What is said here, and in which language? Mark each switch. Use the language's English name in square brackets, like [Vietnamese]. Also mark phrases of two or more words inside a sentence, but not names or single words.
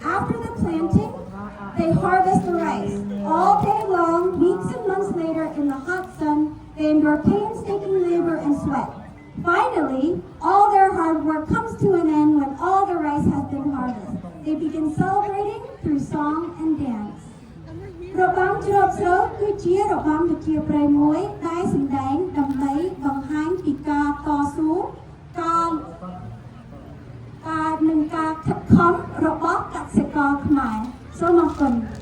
[English] After the planting, they harvest the rice. All day long, weeks and months later, in the hot sun, they endure painstaking labor and sweat. Finally, all their hard work comes to an end when all the rice has been harvested. They begin celebrating through song and dance. [Khmer] របាំច្រត់ស្រូវគឺជារបាំប្រជាប្រិយមួយដែលសម្ដែងដើម្បីបង្ហាញពីការតស៊ូការនិងការខិតខំរបស់កសិករខ្មែរសូមអរគុណ